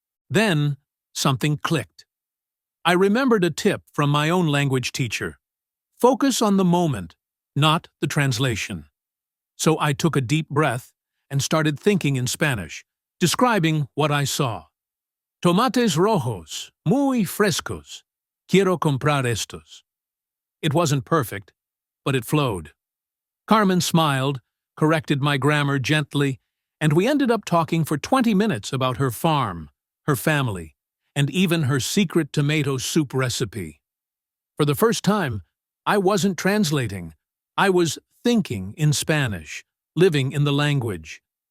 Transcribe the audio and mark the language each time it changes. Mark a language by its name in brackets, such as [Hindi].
[English] Then, something clicked. I remembered a tip from my own language teacher. Focus on the moment, not the translation. So I took a deep breath and started thinking in Spanish, describing what I saw. [Spanish] Tomates rojos, muy frescos. Quiero comprar estos. [English] It wasn't perfect, but it flowed. Carmen smiled, corrected my grammar gently, and we ended up talking for 20 minutes about her farm, her family, and even her secret tomato soup recipe. For the first time, I wasn't translating. I was thinking in Spanish, living in the language.